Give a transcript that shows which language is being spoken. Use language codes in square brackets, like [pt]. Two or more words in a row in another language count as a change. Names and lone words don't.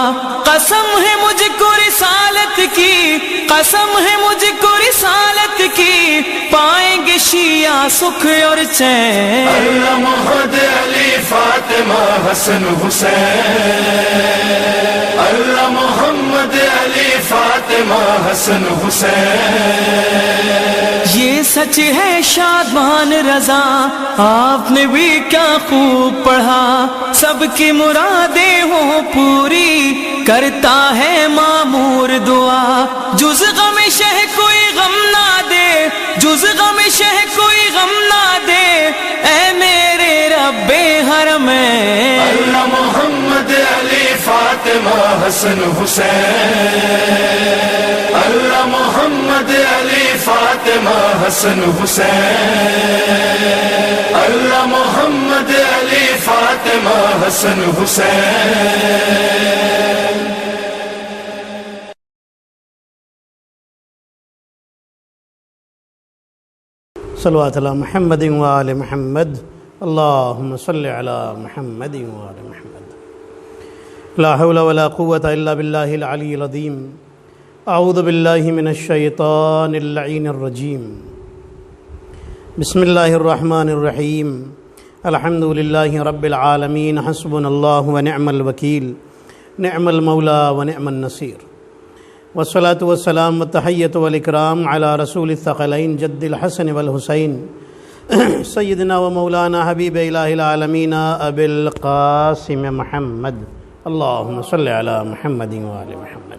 [ur] قسم ہے مجھ کو رسالت کی، قسم ہے مجھ کو رسالت کی، پائیں گے شیعہ سکھ اور چین. اللہ محمد علی فاطمہ حسن حسین. اللہ محمد علی فاطمہ حسن حسین. یہ سچ ہے شادمان رضا، آپ نے بھی کیا خوب پڑھا، سب کی مرادیں ہو پوری، کرتا ہے مامور دعا. جز غم شہ کوئی غم نہ دے، جز غم شہ کوئی غم نہ دے، اے میرے ربِ حرمین. अल्लाह मोहम्मद अली फातिमा हसन हुसैन, अल्लाह मोहम्मद अली फातिमा हसन हुसैन, अल्लाह मोहम्मद अली फातिमा हसन हुसैन। [ar] صلى الله على محمد وآل محمد، اللهم صل على محمد وآل محمد. لا حول ولا قوة إلا بالله العلي العظيم. أعوذ بالله من الشيطان اللعين الرجيم. بسم الله الرحمن الرحيم. الحمد لله رب العالمين. حسبنا الله ونعم الوكيل، نعم المولى ونعم النصير. والصلاة والسلام والتحية والإكرام على رسول الثقلين جد الحسن والحسين سيدنا ومولانا حبيب إله العالمين أبي القاسم محمد. اللهم صل على محمد وآل محمد.